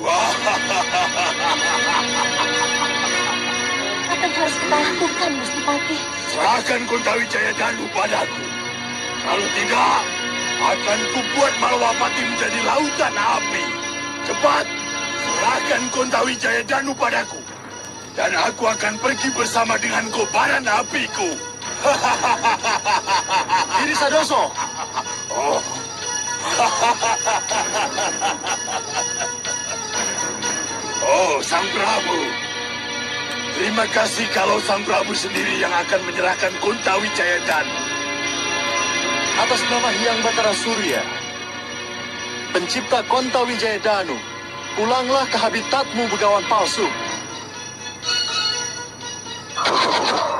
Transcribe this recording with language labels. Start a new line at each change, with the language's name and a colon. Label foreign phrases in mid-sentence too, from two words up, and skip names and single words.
Indonesian: Apa yang harus kita lakukan, Gusti Patih? Serahkan Kontawijaya Danu padaku. Kalau tidak, akan kubuat Malwapati menjadi lautan api. Cepat, serahkan Kontawijaya Danu padaku. Dan aku akan pergi bersama dengan kobaran apiku. Giri Sadoso. Oh. Oh, Sang Prabu. Terima kasih kalau Sang Prabu sendiri yang akan menyerahkan Kontawijaya Danu. Atas nama Hyang Batara Surya, pencipta Kontawijaya Danu, pulanglah ke habitatmu, Begawan palsu.